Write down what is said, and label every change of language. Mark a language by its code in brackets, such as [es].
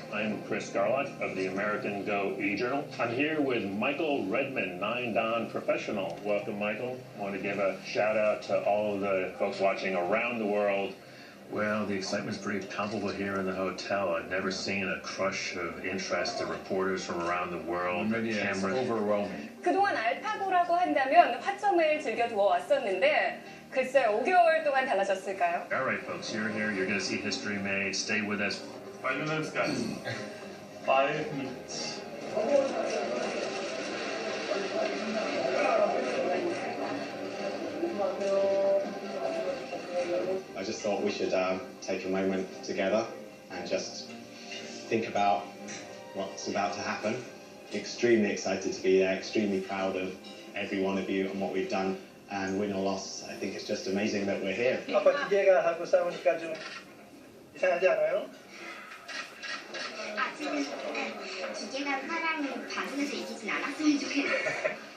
[en] I'm Chris Garlock of the American Go e-Journal. I'm here with Michael Redman, 9Dan Professional. Welcome, Michael. I want to give a shout out to all of the folks watching around the world. Well, the excitement's pretty palpable here in the hotel. I've never seen a crush of interest of reporters from around the world. It's overwhelming. [ko] 그동안 알파고라고 한다면 화점을 즐겨두어 왔었는데 글쎄 5개월 동안 달라졌을까요? [en] All right, folks, you're here. You're going to see history made. Stay with us. 5 minutes, guys. 5 minutes. I just thought we should take a moment together and just think about what's about to happen. Extremely excited to be there, extremely proud of every one of you and what we've done. And win or loss, I think it's just amazing that we're here. [ko] 아빠 기계가 하고 싸우니까 좀 이상하지 않아요? 지금 기계가 사람을 반응해서 이기진 않았으면 좋겠어요.